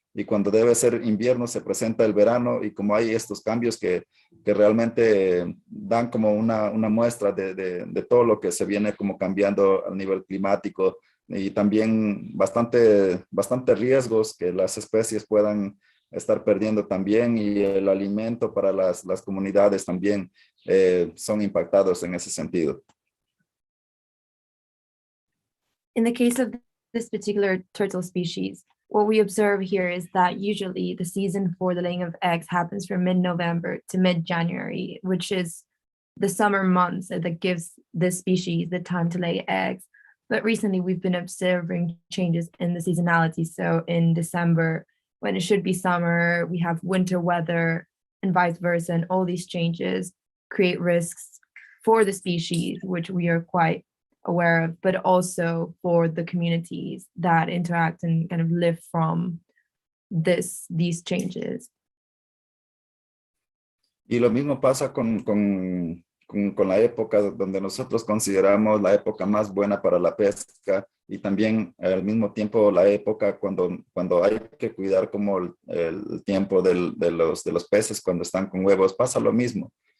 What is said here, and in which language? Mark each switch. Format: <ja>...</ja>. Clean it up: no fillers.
<es>Y cuando debe ser invierno, se presenta el verano. Y como hay estos cambios que realmente dan como una muestra de todo lo que se viene como cambiando a nivel climático. Y también bastante riesgos que las especies puedan estar perdiendo también, y el alimento para las comunidades también son impactados en ese sentido.</es> <en>In the case of this particular turtle species, what we observe here is that usually the season for the laying of eggs happens from mid-November to mid-January, which is the summer months that gives this species the time to lay eggs. But recently we've been observing changes in the seasonality. So in December, when it should be summer, we have winter weather and vice versa. And all these changes create risks for the species, which we are quite aware of, but also for the communities that interact and kind of live from these changes.</en> <es>Y lo mismo pasa con la época donde nosotros consideramos la época más buena para la pesca, y también al mismo tiempo la época cuando hay que cuidar como el tiempo de los peces cuando están con huevos. Pasa lo mismo.</es>